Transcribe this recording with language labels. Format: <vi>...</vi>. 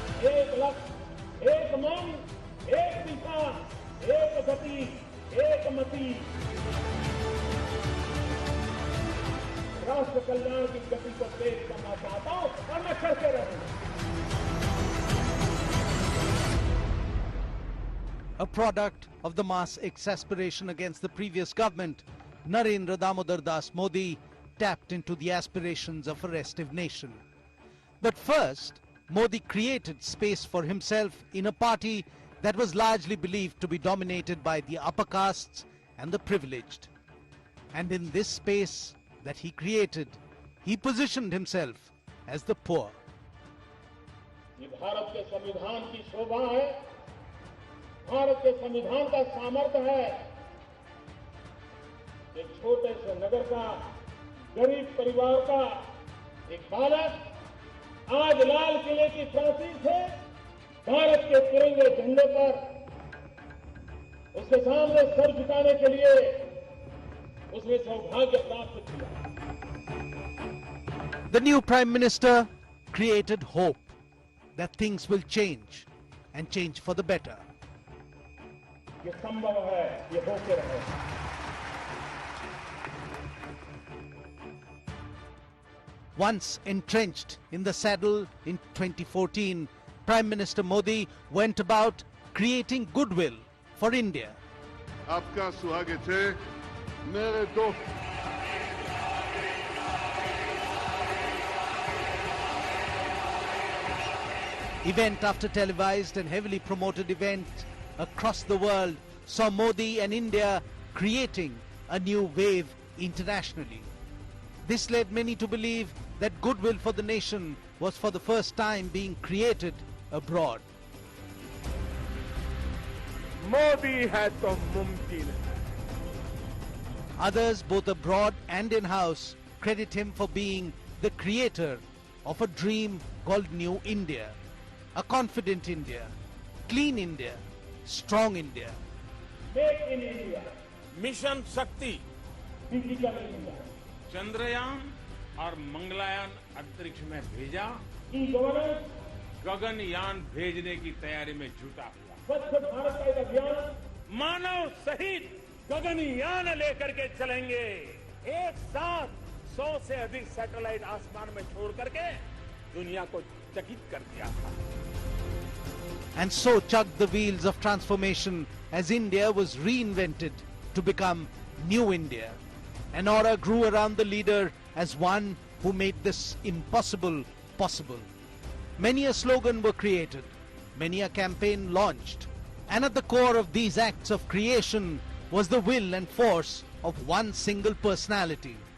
<hi>एक लक्ष्य, एक मन, एक दिशा, एक गति, एक मति। राष्ट्र कल्याण की गति को तेज करना चाहता हूं और मैं करते रहूंगा।</hi> <en>A product of the mass exasperation against the previous government, Narendra Damodar Das Modi tapped into the aspirations of a restive nation. But first, Modi created space for himself in a party that was largely believed to be dominated by the upper castes and the privileged. And in this space that he created, he positioned himself as the poor.</en> <hi>ये भारत के संविधान की शोभा है, भारत के संविधान का सामर्थ्य है। एक छोटे से नगर का, गरीब परिवार का एक बालक आज लाल किले की प्राचीर से भारत के तिरंगे झंडे पर उसके सामने सर झुकाने के लिए उसने सौभाग्य प्राप्त किया।</hi> <en>The new Prime Minister created hope that things will change and change for the better.</en> <hi>ये संभव है, ये होके रहेगा।</hi> <en>Once entrenched in the saddle in 2014, Prime Minister Modi went about creating goodwill for India.</en> <hi>आपका स्वागत है मेरे दोस्त।</hi> <en>Event after televised and heavily promoted event across the world saw Modi and India creating a new wave internationally. This led many to believe that goodwill for the nation was for the first time being created abroad.</en> <hi>Modi है तो मुमकिन है।</hi> <en>Others, both abroad and in-house, credit him for being the creator of a dream called New India. A confident India, clean India, strong India.</en> <hi>Make in India, mission शक्ति, digital India, Chandrayaan और मंगलयान अंतरिक्ष में भेजा, e governance, Gaganyaan भेजने की तैयारी में जुटा हुआ। स्वच्छ भारत का एक अभियान, मानव सहित गगनयान लेकर के चलेंगे। एक साथ 100 से अधिक सैटेलाइट आसमान में छोड़ करके दुनिया को चकित कर दिया था।</hi> <en>And so chugged the wheels of transformation as India was reinvented to become New India. An aura grew around the leader as one who made this impossible possible. Many a slogan were created, many a campaign launched, and at the core of these acts of creation was the will and force of one single personality.</en>